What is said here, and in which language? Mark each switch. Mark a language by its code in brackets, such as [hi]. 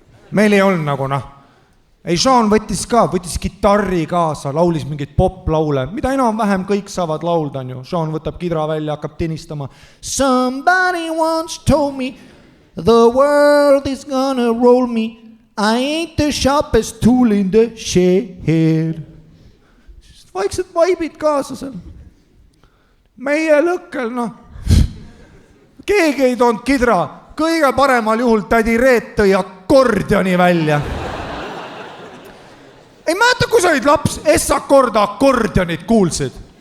[et] meil ei olnud nagu ei, Sean võttis kitarri kaasa, laulis mingeid poplaule, mida enam-vähem kõik saavad laulda, on ju. Sean võtab kidra välja, hakkab tinistama. [en] Somebody once told me the world is gonna roll me. I ain't the sharpest tool in the shed. [et] Vaiksed vaibid kaasa seal. Meie lõkkel, keegi ei toonud kidra. Kõige paremal juhul tädi Reet tõi akordioni välja. Ei mäeta, kui sa olid laps, S-akorda akordionit kuulsid.